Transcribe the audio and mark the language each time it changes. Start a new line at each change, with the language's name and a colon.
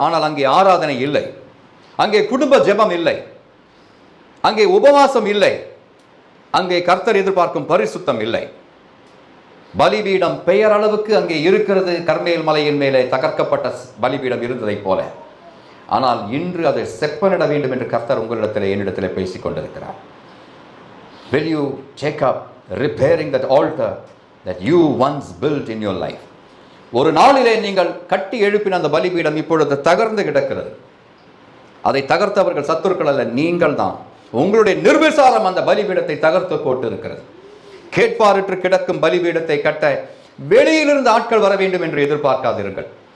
Tamil: ஆனால் அங்கே ஆராதனை இல்லை, அங்கே குடும்ப ஜெபம் இல்லை, அங்கே உபவாசம் இல்லை, அங்கே கர்த்தர் எதிர்பார்க்கும் பரிசுத்தம் இல்லை. பலிபீடம் பெயர் அளவுக்கு அங்கே இருக்கிறது. கர்மேல் மலையின் மேலே தகர்க்கப்பட்ட பலிபீடம் இருந்ததை போல. ஆனால் இன்று அதை செப்பனிட வேண்டும் என்று கர்த்தர் உங்களிடத்தில் என்னிடத்தில் பேசிக் கொண்டிருக்கிறார்.
English: Will you take up repairing that altar that you once built in your life?
Tamil: ஒரு நாளிலே நீங்கள் கட்டி எழுப்பின அந்த பலிபீடம் இப்பொழுது தகர்ந்து கிடக்கிறது. அதை தகர்த்தவர்கள் சத்துருக்கள் அல்ல, நீங்கள் தான். உங்களுடைய நிர்விசாரம் அந்த பலிபீடத்தை தகர்த்து போட்டு இருக்கிறது. கேட்பாரற்று கிடக்கும் பலிபீடத்தை கட்ட வெளியிலிருந்து ஆட்கள் வர வேண்டும் என்று எதிர்பார்க்காதீர்கள்.